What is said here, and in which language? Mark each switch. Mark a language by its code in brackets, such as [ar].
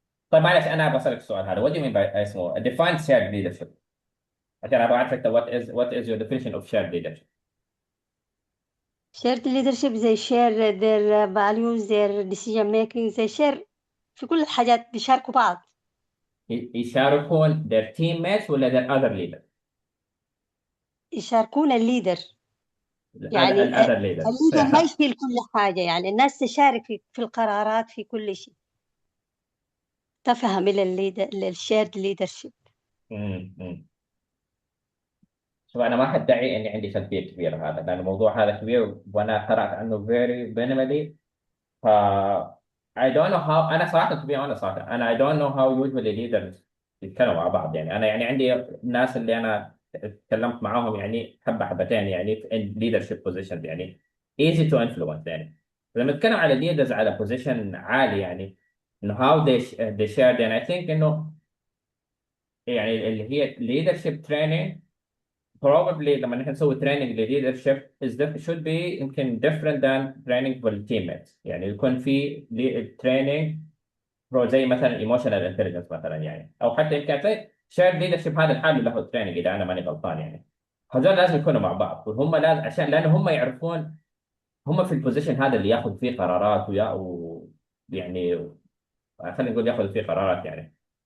[ar] طيب معلش انا بسألك السؤال هذا. [en] what do you mean by اسمه define shared leadership؟ [ar] عشان ابغى اعرف انت [en] what is your definition of shared leadership. Shared leadership, they share their values, their decision making, they share [ar] في كل الحاجات بيشاركوا بعض. [en] يشاركون their teammates ولا their other leader؟ [ar] يشاركون الليدر يعني [en] other leader. [ar] الليدر ما يشيل كل حاجة، يعني الناس تشارك في القرارات في كل شيء. تفهم الليدر الشيرد ليدرشيب. شوف انا ما حدعي اني عندي خلفيه كبيره هذا، لان الموضوع هذا كبير وانا قرات عنه very minimally. [en] ف I don't know how انا صراحه to be honest صراحه انا I don't know how usually leaders يتكلموا مع بعض يعني. [ar] انا يعني عندي الناس اللي انا تكلمت معاهم يعني حبه حبتين يعني في leadership positions يعني [en] easy to influence [ar] يعني. لما نتكلم على [en] leaders على position عالي يعني انه how they shared يعني I think انه يعني اللي هي leadership training probably [ar] لما نحن نسوي [en] training leadership should be يمكن different than training for the teammates. [ar] يعني يكون في training زي مثلا emotional intelligence مثلا يعني، او حتى يمكن زي shared leadership هذا الحال له training اذا انا ماني غلطان يعني. هذول لازم يكونوا مع بعض وهم لازم عشان لانه هم يعرفون هم في البوزيشن هذا اللي ياخذ فيه قرارات يعني خلينا نقول ياخذ فيه قرارات يعني.